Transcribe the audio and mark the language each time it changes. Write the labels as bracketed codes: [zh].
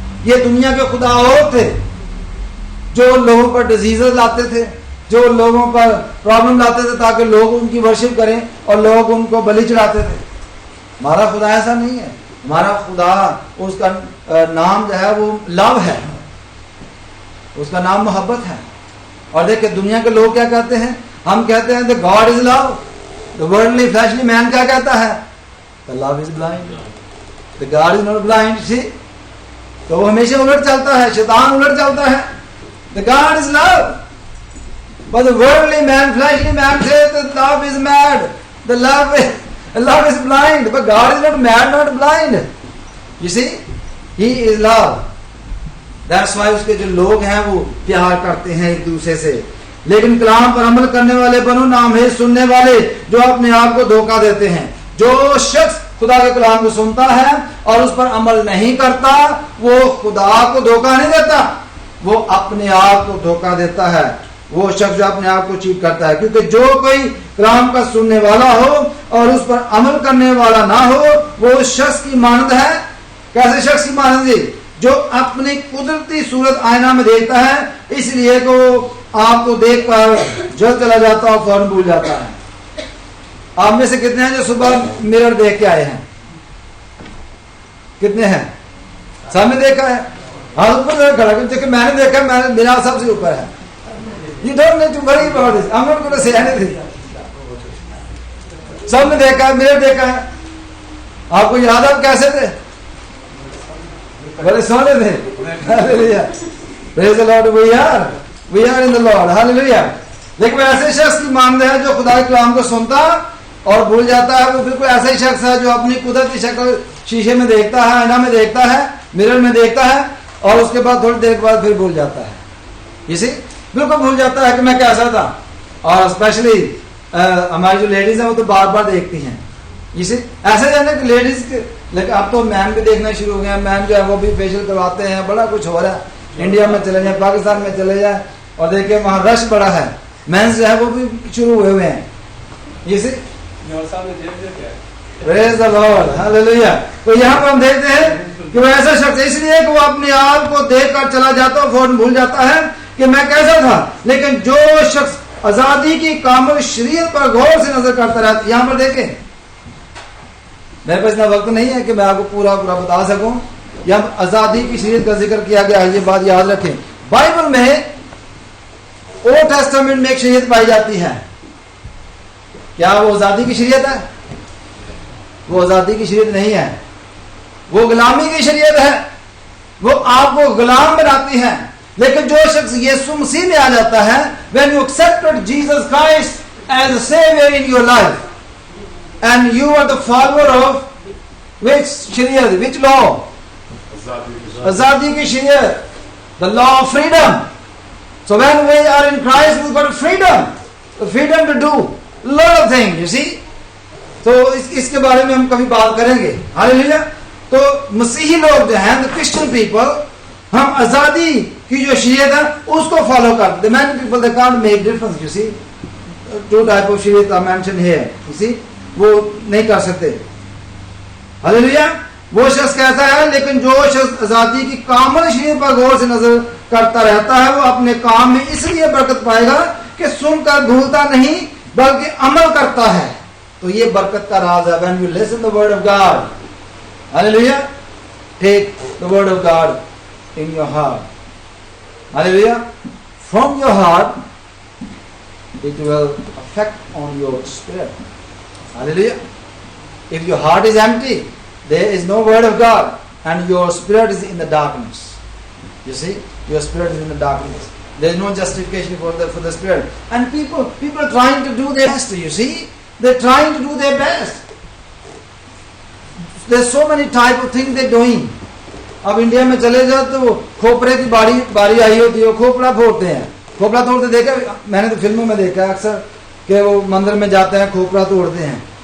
[ur] یہ دنیا کے خدا اور تھے جو لوگوں پر ڈیزیزز لاتے تھے، جو لوگوں پر پرابلم لاتے تھے تاکہ لوگ ان کی ورشپ کریں اور لوگ ان کو بلی چڑھاتے تھے. ہمارا خدا ایسا نہیں ہے. ہمارا خدا، اس کا نام جو ہے وہ لو ہے، اس کا نام محبت ہے. اور دیکھیں دنیا کے لوگ کیا کہتے ہیں؟ ہم کہتے ہیں [en] the God is love. The worldly fleshly man [ur] کیا کہتا ہے؟ [en] The love is blind. The God is not blind. See? [ur] تو وہ ہمیشہ الٹ چلتا ہے، شیطان الٹ چلتا ہے. [en] The God is love. But the worldly man, fleshly man says that love is mad. The love is blind. But God is not mad, not blind. You see? He is love. That's why [ur] اس کے جو لوگ ہیں وہ پیار کرتے ہیں ایک دوسرے سے. لیکن کلام پر عمل کرنے والے بنو، نام ہے سننے والے جو اپنے آپ کو دھوکہ دیتے ہیں. جو شخص خدا کے کلام کو سنتا ہے اور اس پر عمل نہیں کرتا وہ خدا کو دھوکہ نہیں دیتا، وہ اپنے آپ کو دھوکہ دیتا ہے. وہ شخص جو اپنے آپ کو چیٹ کرتا ہے. کیونکہ جو کوئی کلام کا سننے والا ہو اور اس پر عمل کرنے والا نہ ہو وہ اس شخص کی مانند ہے. کیسے شخص کی مانند جی؟ جو اپنی قدرتی صورت آئینہ میں دیکھتا ہے اس لیے کہ وہ آپ کو دیکھ کر جل چلا جاتا ہے اور فوراً بھول جاتا ہے. آپ میں سے کتنے ہیں جو صبح مرر دیکھ کے آئے ہیں؟ کتنے ہیں؟ سب نے دیکھا ہے؟ ہاتھ اوپر کھڑا کر دیکھیں میں نے دیکھا, میرا سب سے اوپر ہے. [en] You don't need to worry about this. I'm not going to say anything. [ur] سب نے دیکھا ہے, میرے دیکھا ہے. آپ کو یاد ہے آپ کیسے تھے؟ بڑے سونے تھے. [en] Hallelujah. Praise the Lord. We are in the Lord. Hallelujah. [ur] لیکن ایسے شخص کی مانند ہے جو خدا کے کلام کو سنتا اور بھول جاتا ہے, وہ بالکل ایسا ہی شخص ہے جو اپنی قدرتی شکل شیشے میں دیکھتا ہے, آئینہ میں دیکھتا ہے, مرر میں دیکھتا ہے اور اس کے بعد تھوڑی دیر کے بعد پھر بھول جاتا ہے. اسی بالکل بھول جاتا ہے کہ میں کیسا تھا. اور اسپیشلی ہماری جو لیڈیز ہیں وہ تو بار بار دیکھتی ہیں. اسی ایسے جانے کہ لیڈیز لیکن اب تو مین بھی دیکھنا شروع ہو گئے ہیں. مین جو ہے وہ بھی فیشیل کرواتے ہیں, بڑا کچھ ہو رہا ہے. انڈیا میں چلے جائیں, پاکستان میں چلے جائیں اور دیکھیں وہاں رش بڑا ہے. مینس جو ہے وہ بھی شروع ہوئے ہیں. [en] اسی Praise the Lord. Hallelujah. [ur] تو یہاں پر ہم دیکھتے ہیں کہ وہ ایسا شخص اس لیے کہ وہ اپنے آپ کو دیکھ کر چلا جاتا ہے, فوراً بھول جاتا ہے کہ میں کیسا تھا. لیکن جو شخص آزادی کی کامل شریعت پر غور سے نظر کرتا رہتا ہے, یہاں پر دیکھیں میرے پاس اتنا وقت نہیں ہے کہ میں آپ کو پورا بتا سکوں. یہاں آزادی کی شریعت کا ذکر کیا گیا ہے, یہ بات یاد رکھیں. بائبل میں اولڈ ٹیسٹامنٹ میں ایک شریعت پائی جاتی ہے. کیا وہ آزادی کی شریعت ہے؟ وہ آزادی کی شریعت نہیں ہے, وہ غلامی کی شریعت ہے. وہ آپ کو غلام بناتی ہے. لیکن جو شخص یسوع مسیح میں آ جاتا ہے, [en] when you accepted Jesus Christ as a savior in your life and you are the follower of which shariat, which law? [ur] آزادی کی شریعت, [en] the law of freedom. So when we are in Christ we've got freedom, the freedom to do a lot of things, you see. [ur] تو اس کے بارے میں ہم کبھی بات کریں گے. ہاللیلویا. تو مسیحی لوگ جو ہیں, [en] the Christian people, [ur] ہم آزادی کی جو شریعت ہے اس کو فالو کرتے. [en] The many people they can't make difference, you see. Two type of شریعت are mentioned here, you see. [ur] وہ نہیں کر سکتے. ہاللیلویا. وہ شخص کہتا ہے, لیکن جو شخص آزادی کی کامل شریعت پر غور سے نظر کرتا رہتا ہے وہ اپنے کام میں اس لیے برکت پائے گا کہ سن کر بھولتا نہیں بلکہ عمل کرتا ہے. تو یہ برکت کا راز ہے. [en] when you listen the word of God, hallelujah, take the word of God in your heart, hallelujah. From your heart it will affect on your spirit, hallelujah. If your heart is empty, there is no word of God and your spirit is in the darkness. You see, your spirit is in the darkness. There is no justification for the spirit. And people are trying to do their best, you see. They're trying to do their best. There's so many type of things they're doing. [ur] اب India میں چلے جاؤ تو وہ کھوپڑے کی باری آئی ہوتی ہے, وہ کھوپڑا پھوڑتے ہیں. کھوپڑا توڑتے دیکھا میں نے تو فلموں میں دیکھا ہے اکثر کہ وہ مندر میں جاتے ہیں کھوپڑا توڑتے ہیں.